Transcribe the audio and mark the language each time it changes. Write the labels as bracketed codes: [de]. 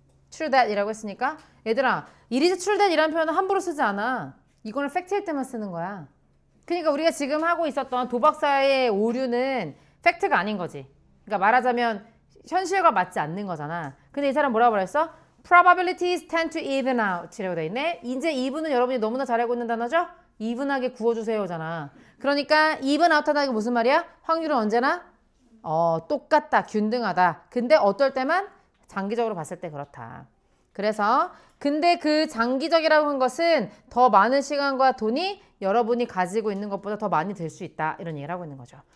[en] True that [ko] 이라고 했으니까 얘들아 [en] It is true that [ko] 이라는 표현은 함부로 쓰지 않아. 이거는 팩트일 때만 쓰는 거야. 그러니까 우리가 지금 하고 있었던 도박사의 오류는 팩트가 아닌 거지. 그러니까 말하자면 현실과 맞지 않는 거잖아. 근데 이 사람 뭐라고 그랬어? [en] Probabilities tend to even out [ko] 이라고 돼 있네. 이제 even은 여러분이 너무나 잘 알고 있는 단어죠? even하게 구워주세요잖아. 그러니까 even out 하다는 게 무슨 말이야? 확률은 언제나 똑같다, 균등하다. 근데 어떨 때만 장기적으로 봤을 때 그렇다. 그래서 근데 그 장기적이라고 한 것은 더 많은 시간과 돈이 여러분이 가지고 있는 것보다 더 많이 들 수 있다. 이런 얘기를 하고 있는 거죠.